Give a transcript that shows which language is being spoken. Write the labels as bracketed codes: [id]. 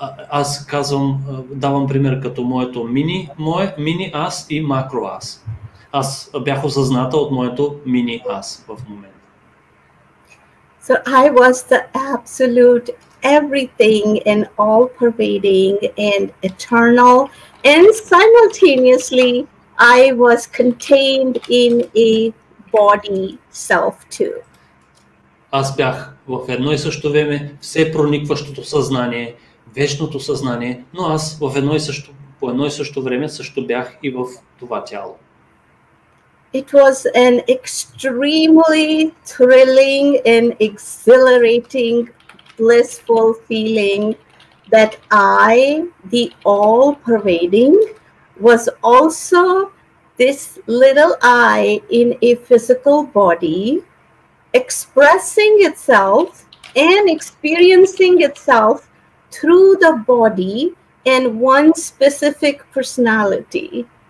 [bg] Аз давам пример като моето мини аз и макро аз. Аз бях осъзната от моето мини аз в момента. [en] So I was the absolute everything and all pervading and eternal, and simultaneously I was contained in a body self too. [bg] Аз бях в едно и също време все проникващото съзнание, вечното съзнание, но аз по едно и също време също бях и в това тяло. [en] It was an extremely thrilling and exhilarating, blissful feeling that I, the all-pervading, was also this little I in a physical body, expressing itself and experiencing itself through the body and one specific personality.